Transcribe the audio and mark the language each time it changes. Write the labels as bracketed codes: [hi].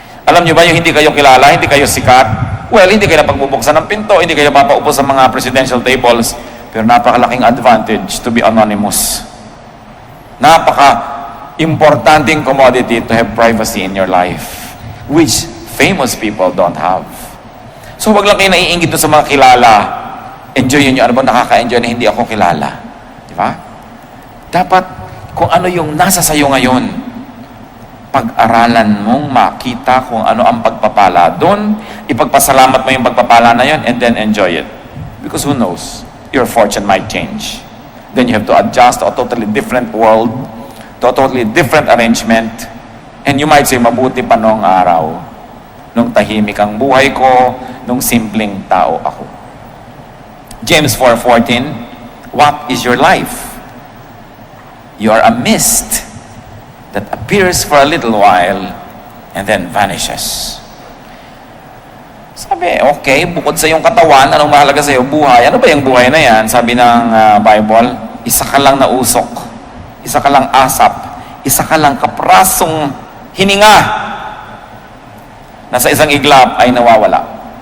[tl] Alam nyo ba yung hindi kayo kilala, hindi kayo sikat? Well, hindi kayo napagbubuksan ng pinto, hindi kayo mapaupo sa mga presidential tables, pero napakalaking advantage [en] to be anonymous. Napaka-importanting commodity to have privacy in your life, which famous people don't have. [tl] So wag lang kayo naiingit sa mga kilala. Enjoy nyo. Ano ba nakaka-enjoy na hindi ako kilala? Di ba? Dapat kung ano yung nasa sayo ngayon, pag-aralan mong makita kung ano ang pagpapala doon, ipagpasalamat mo yung pagpapala na yun, [en] and then enjoy it. Because who knows? Your fortune might change. Then you have to adjust to a totally different world, to a totally different arrangement, and you might say, [tl] mabuti pa noong araw, nung tahimik ang buhay ko, nung simpleng tao ako. [en] James 4:14, what is your life? You are a mist that appears for a little while and then vanishes. [tl] Sabi, okay, bukod sa iyong katawan, anong mahalaga sa iyo? Buhay. Ano ba yung buhay na yan? Sabi ng Bible, isa ka lang na usok, isa ka lang asap, isa ka lang kaprasong hininga na sa isang iglap ay nawawala.